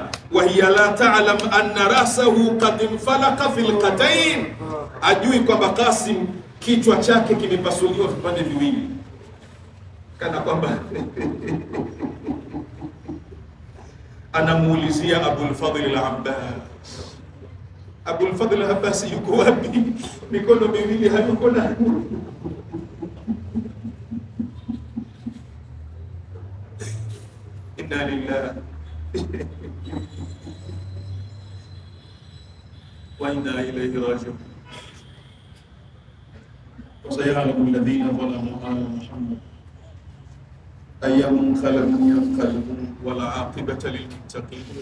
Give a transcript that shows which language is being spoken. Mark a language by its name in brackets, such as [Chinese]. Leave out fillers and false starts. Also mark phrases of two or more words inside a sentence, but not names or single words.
[Arabic] وهي لا تعلم أن رأسه قد انفلق في القطعتين, [Swahili] ajui kwamba Qasim kichwa chake kimepasuliwa vipande viwili. Kana kwamba anamuulizia Abul Fadl al-Abbas, Abul Fadl al-Abbas yuko wapi? Mikono miwili hayuko na [Arabic] إنا لله وإنا إليه راجعون. وسيعلم الذين ظلموا آل محمد أي منقلب ينقلبون والعاقبة للمتقين.